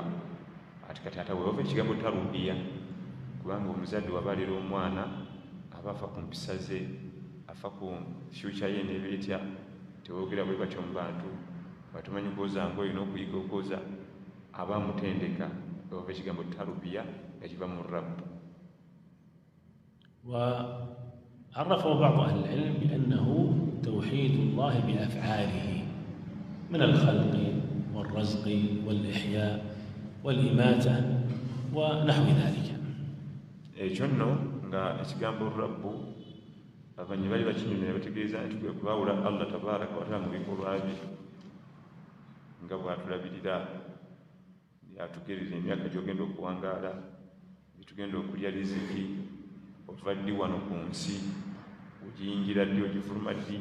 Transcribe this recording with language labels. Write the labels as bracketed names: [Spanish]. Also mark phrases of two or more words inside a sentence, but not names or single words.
[Ganda] Ati kati ate weeva ekigambo tarubiya, kubanga omuzadde wabaalira omwana aba afa ku mpisa ze, afa ku fyuca ye n'ebeetya, tewoogera bwe batyo mu bantu, batumanyi kwoza nga olina okuyiga okwoza, aba amutendeka. Weeva ekigambo tarubiya nga kiva mu rabbu. [Arabic] وعرفه بعض أهل العلم بأنه توحيد الله بأفعاله من الخلق والرزق والإحياء والإماتة ونحو ذلك. [Ganda] ekyo nno nga ekigambo rabbu abamanyi bali bakinyumya ne bategeeza nti kwe kubaawula [Arabic] الله تبارك وتعالى [Ganda] mu bikolwa bye, nga bw'atulabirira yatugerera emyaka gy'ogenda okuwangaala, bitugenda okulya riziki, ova ddi wano ku nsi, ogiyingira ddi, ogifuluma ddi.